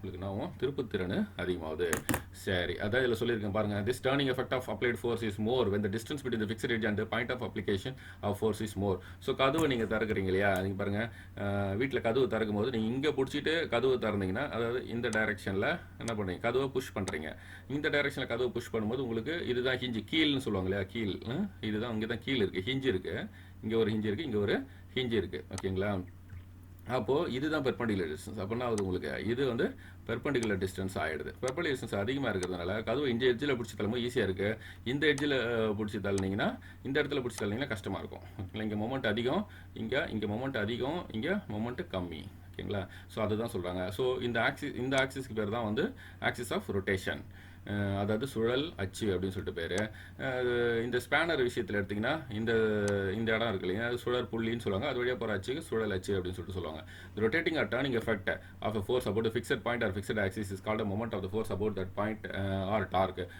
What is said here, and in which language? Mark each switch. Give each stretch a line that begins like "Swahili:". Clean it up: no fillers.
Tamil: உங்களுக்கு என்ன ஆகும், திருப்புத்திறன் அதிகமாகுது. சரி, அதான் இதில் சொல்லியிருக்கேன் பாருங்கள்,
English: This turning effect of applied force is more when the distance between the fixed edge and the point of application of force is more.
Tamil: So கதவை நீங்கள் திறக்கிறீங்க இல்லையா, நீங்கள் பாருங்கள் வீட்டில் கதவு திறக்கும் போது நீங்கள் இங்கே பிடிச்சிட்டு கதவு திறந்தீங்கன்னா, அதாவது இந்த டைரெக்ஷனில் என்ன பண்ணுறீங்க, கதவை புஷ் பண்ணுறீங்க. இந்த டைரெக்ஷனில் கதவை புஷ் பண்ணும்போது உங்களுக்கு இதுதான் ஹிஞ்சு, கீழ்னு சொல்லுவாங்க இல்லையா, கீழ் இதுதான், இங்கே தான் கீழ் இருக்குது, ஹிஞ்சு இருக்குது, இங்கே ஒரு ஹிஞ்சு இருக்குது, இங்கே ஒரு ஹிஞ்சு இருக்குது. ஓகேங்களா, அப்போது இதுதான் பெர்பெண்டிகுலர் டிஸ்டன்ஸ். அப்படின்னா அது உங்களுக்கு இது வந்து பெர்பெண்டிகுலர் டிஸ்டன்ஸ் ஆகிடுது. பெர்பெண்டிகுலர் டிஸ்டன்ஸ் அதிகமாக இருக்கிறதுனால கதவு இந்த எட்ஜில் பிடிச்சி தள்ளும்போது ஈஸியாக இருக்குது. இந்த எட்ஜில் பிடிச்சி தள்ளினீங்கன்னா, இந்த இடத்துல பிடிச்சி தள்ளினீங்கன்னா கஷ்டமாக இருக்கும். ஓகேங்களா, இங்கே மொமெண்ட் அதிகம், இங்கே மொமெண்ட் அதிகம், இங்கே மொமெண்ட்டு கம்மி. ஓகேங்களா, ஸோ அதுதான் சொல்கிறாங்க. ஸோ இந்த ஆக்சிஸ்க்கு பேர் தான் வந்து ஆக்சிஸ் ஆஃப் ரொட்டேஷன், அதாவது சுழல் அச்சு அப்படின்னு சொல்லிட்டு பேர். இந்த ஸ்பேனர் விஷயத்தில் எடுத்திங்கன்னா இந்த இடம் இருக்கு இல்லைங்க, அது சுழற் புள்ளின்னு சொல்லுவாங்க. அது வழியாக போகிற அச்சுக்கு சுழல் அச்சு அப்படின்னு சொல்லிட்டு சொல்லுவாங்க.
English: Rotating or turning effect of a force about a fixed point or fixed axis is called a moment of the force about that point or torque.